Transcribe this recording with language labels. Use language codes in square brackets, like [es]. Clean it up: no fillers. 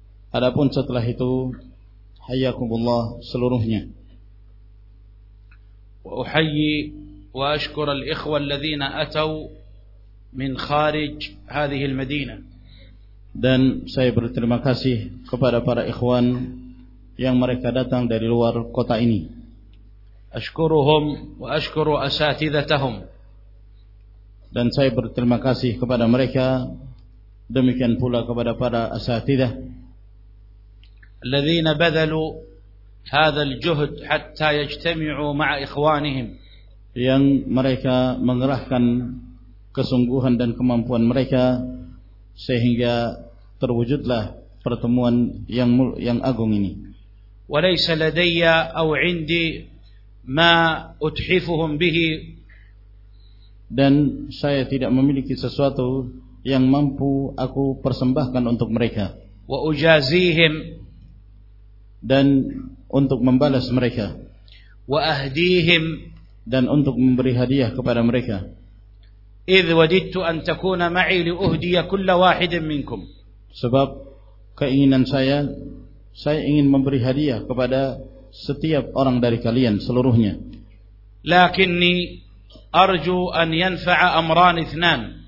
[id] Adapun setelah itu, hayyakumullah seluruhnya. [ar] Wa uhayyi وأشكر الإخوة الذين أتوا من خارج هذه المدينة. [id] Dan saya berterima kasih kepada para ikhwan yang mereka datang dari luar kota ini. [ar] أشكرهم وأشكر أساتذتهم. [id] Dan saya berterima kasih kepada mereka, demikian pula kepada para asatidah. [ar] الذين بذلوا هذا الجهد حتى يجتمعوا مع إخوانهم. [id] Yang mereka mengerahkan kesungguhan dan kemampuan mereka sehingga terwujudlah pertemuan yang agung ini. [ar] وليس لدي أو عندي ما أتحفهم به. [id] Dan saya tidak memiliki sesuatu yang mampu aku persembahkan untuk mereka. [ar] وأجازيهم. [id] Dan untuk membalas mereka. [ar] وأهديهم. [id] Dan untuk memberi hadiah kepada mereka. [ar] إذ وددت أن تكون معي لأهدي كل واحد منكم. [id] Sebab keinginan saya ingin memberi hadiah kepada setiap orang dari kalian seluruhnya. [ar] لكني أرجو أن ينفع أمران اثنان.